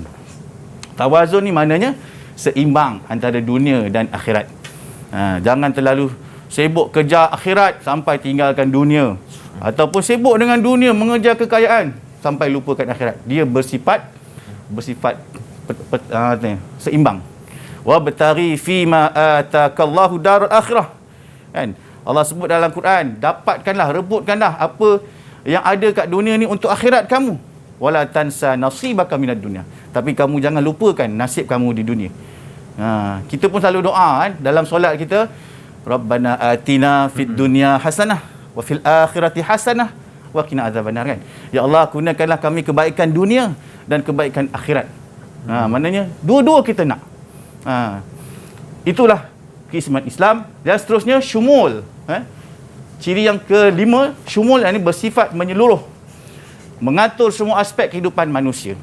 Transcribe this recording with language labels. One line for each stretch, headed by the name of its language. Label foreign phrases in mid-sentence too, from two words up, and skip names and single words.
Malay: Tawazun ni maknanya seimbang antara dunia dan akhirat. Jangan terlalu sibuk kejar akhirat sampai tinggalkan dunia, ataupun sibuk dengan dunia mengejar kekayaan sampai lupakan akhirat. Dia bersifat seimbang.
Arabic: وابتغ فيما آتاك الله الدار الآخرة.
Malay: Kan? Allah sebut dalam Quran, dapatkanlah, rebutkanlah apa yang ada kat dunia ni untuk akhirat kamu.
Arabic: ولا تنس نصيبك من الدنيا.
Malay: Tapi kamu jangan lupakan nasib kamu di dunia. Kita pun selalu doa dalam solat kita,
Arabic: ربنا آتنا في الدنيا حسنة وفي الآخرة حسنة وقنا عذاب النار,
Malay: kan?
Arabic: يا الله,
Malay: gunakanlah kami kebaikan dunia dan kebaikan akhirat. Maknanya dua-dua kita nak. Itulah keistimewaan Islam. Dan seterusnya syumul. Ciri yang kelima, syumul ini bersifat menyeluruh, mengatur semua aspek kehidupan manusia.